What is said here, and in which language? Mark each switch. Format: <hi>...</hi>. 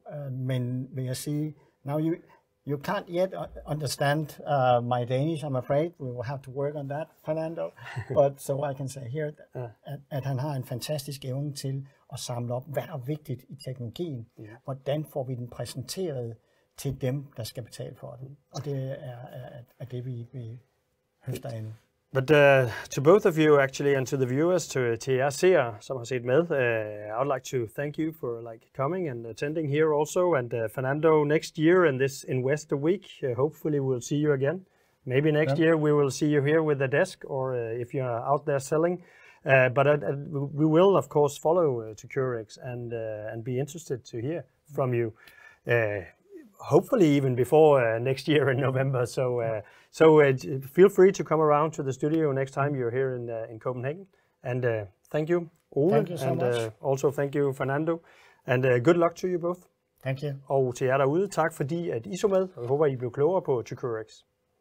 <da>Men vil jeg sige,</da> <en>now you can't yet understand my Danish, I'm afraid. We will have to work on that, Fernando. But so I can say here,</en> <da>at han har en fantastisk evne til at samle op, hvad der er vigtigt i teknologien. Hvordan får vi den præsenteret til dem, der skal betale for den. Og det er det, vi høster ind.</da> <en>But to both of you actually, and to the viewers, to</en> <da>jer seere, som har set med,</da> <en>I would like to thank you for coming and attending here also. And Fernando, next year in this Investor Week, hopefully we'll see you again. Maybe next year we will see you here with the desk, or if you're out there selling. But we will of course follow 2cureX and be interested to hear from you. Hopefully even before next year in November. So feel free to come around to the studio next time you're here in Copenhagen. And Thank you, Ole. Thank you so and much. Also thank you, Fernando. And good luck to you both. Thank you.</en> <da>Og til jer derude, tak fordi at I så med, og jeg håber, I blev klogere på 2cureX.</da>